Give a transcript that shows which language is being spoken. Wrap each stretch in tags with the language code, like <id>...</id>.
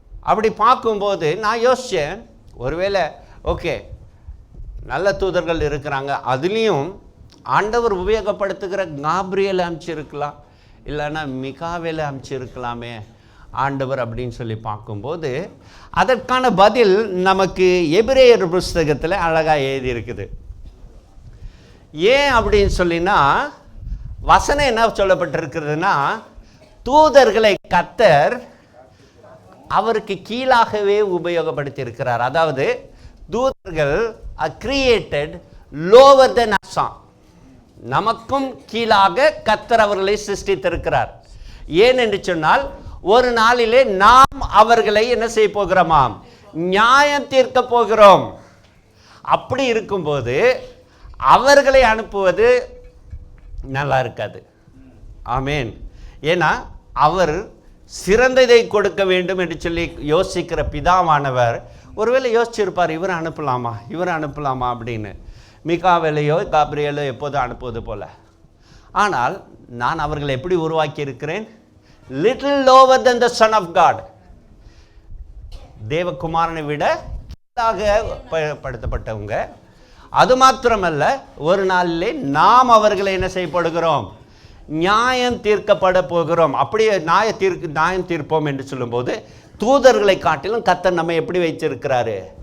<ta>அப்படி பார்க்கும்போது நான் யோசித்தேன், ஒருவேளை ஓகே நல்ல தூதர்கள் இருக்கிறாங்க, அதுலேயும் ஆண்டவர் உபயோகப்படுத்துகிற காப்ரியேல் அமைச்சிருக்கலாம், இல்லைன்னா மிகாவேலை அமைச்சிருக்கலாமே ஆண்டவர் அப்படின்னு சொல்லி பார்க்கும்போது அதற்கான பதில் நமக்கு எபிரேயர் புஸ்தகத்தில் அழகாக எழுதியிருக்குது. ஏன் அப்படின்னு சொல்லினா வசனம் என்ன சொல்லப்பட்டிருக்கிறதுனா, தூதர்களை கர்த்தர் அவருக்கு கீழாகவே உபயோகப்படுத்தி இருக்கிறார். அதாவது தூதர்கள்</ta> <en>are created lower than us.</en> <ta>நமக்கும் கீழாக கர்த்தர் அவர்களை சிருஷ்டித்திருக்கிறார். ஏன் என்று சொன்னால் ஒரு நாளிலே நாம் அவர்களை என்ன செய்ய போகிறோமாம்? நியாயம் தீர்க்க போகிறோம். அப்படி இருக்கும்போது அவர்களை அனுப்புவது நல்லா இருக்காது. ஆமேன். ஏன்னா அவர் சிறந்ததை கொடுக்க வேண்டும் என்று சொல்லி யோசிக்கிற பிதாவானவர் ஒருவேளை யோசிச்சிருப்பார், இவரை அனுப்பலாமா அப்படின்னு. மிகாவேலையோ காப்ரியேலோ எப்போதும் அனுப்புவது போல. ஆனால் நான் அவர்களை எப்படி உருவாக்கி இருக்கிறேன்?</ta> <en>little lower than the son of God.</en> <ta>தேவகுமாரனை விட கீழாக படுத்தப்பட்டவங்க. அது மாத்திரமல்ல, ஒரு நாளிலே நாம் அவர்களை என்ன செய்யப்படுகிறோம்? நியாயம் தீர்க்கப்பட போகிறோம். அப்படியே நியாயம் தீர்ப்போம் என்று சொல்லும்போது தூதர்களை காட்டிலும் கர்த்தர் நம்ம எப்படி வைத்திருக்கிறாரு?</ta>